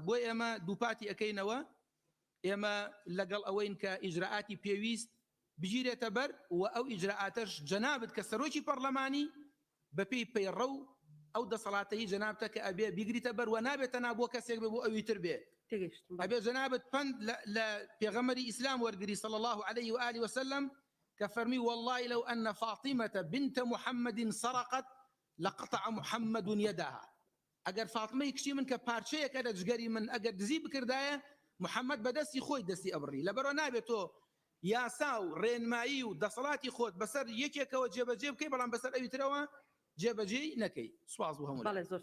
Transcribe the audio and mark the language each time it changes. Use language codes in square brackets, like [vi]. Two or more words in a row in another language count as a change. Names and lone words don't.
[ckb] بۆ ئێمە دووپاتی ئەەکەینەوە. ئێمە لەگەڵ ئەوەین کە ئیجراعاتی پێویست بگیرێتە بەر و ئەو ئیجراعاتەش جەنابەت کە سەرۆکی پەرلەمانی بەپێی پەیڕە و ئەو دەسەڵاتەی جەنابتە کە ئەبێ بیگریتە بەر و نابێتە نا بۆ کەسێک بێ بۆ ئەوی تر بێ. ئەبێ جەنابەت پند لە پێغەمبەری ئیسلام وەرگری [ar] صلی الله عليه وآله وسلم [ckb] کە فەرمی [ar] والله لو أن فاطمة بنت محمد سرقت لقطع محمد يدها. [ckb] ئەگەر فاتمەی کچی من کە پارچەیەکە لە جگەری من ئەگەر دزی بکردایە محەممەد بەدەستی خۆی دەستی ئەبڕی. لەبەرەوە نابێت تۆ یاسا و ڕێنمایی و دەسەڵاتی خۆت بەسەر یەکێکەوە جێبەجێ بکەی بەڵام بەسەر ئەوی ترەوە جێبەجێ نەکەی. سواز بۆ هەموو.